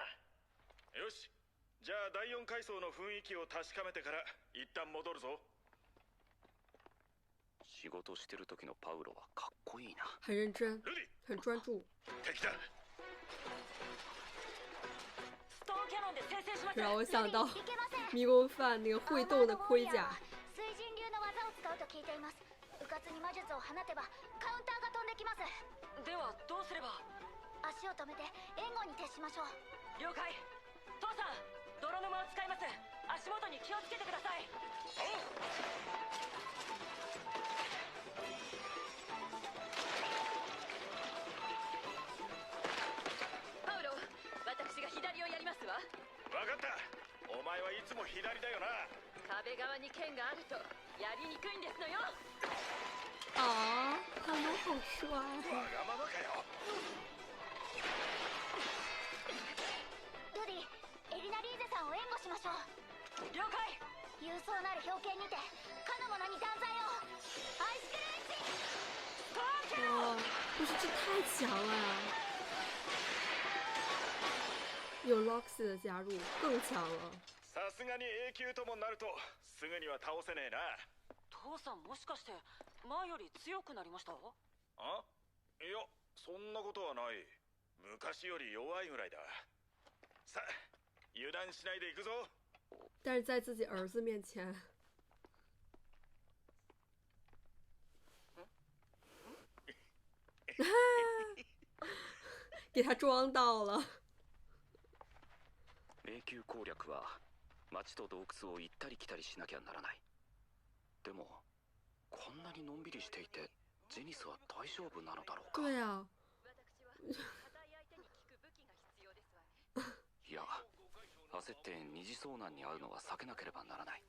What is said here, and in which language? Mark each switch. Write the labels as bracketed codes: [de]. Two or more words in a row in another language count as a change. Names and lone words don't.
[ja] よし、 じゃあ第4階層の雰囲気を確かめてから一旦戻るぞ。仕事してる時のパウロはかっこいいな。 [zh] 很认真， [ja] ルディ、 [zh] 很专注， [ja] 敵だ。ストーンキャノンで先制します。 [zh] 让我想到 [ja] いけません。 [zh] 迷宫饭那个会动的盔甲。 [ja] 水神流の技を使うと聞いています。うかつに魔術を放てばカウンターが飛んできます。ではどうすれば。足を止めて援護に徹しましょう。了解。父さん、泥沼を使います。足元に気をつけてください。パウロ、私が左をやりますわ。分かった。お前はいつも左だよな。壁側に剣があるとやりにくいんですのよ。 [zh] 啊，他们好帅！ [ja] わがままかよ。ルディ、エリナリーゼさんを援護しましょう。了解。勇壮なる表敬にてかの者に断罪を。アイスクレンチ。 [zh] 哇，不是这太强了呀！有 Loxy 的加入更强了。 [ja] さすがに A 級ともなるとすぐには倒せねえな。父さん、もしかして前より強くなりました？あ？いや、そんなことはない。昔より弱いぐらいだ。さあ、油断しないで行くぞ。 [zh] 但是在自己儿子面前，给他装到了。 [ja] 迷宮攻略は町と洞窟を行ったり来たりしなきゃならない。でもこんなにのんびりしていてジェニスは大丈夫なのだろうか。 [zh] 对啊， [ja] いや、焦って二次遭難に遭うのは避けなければならない。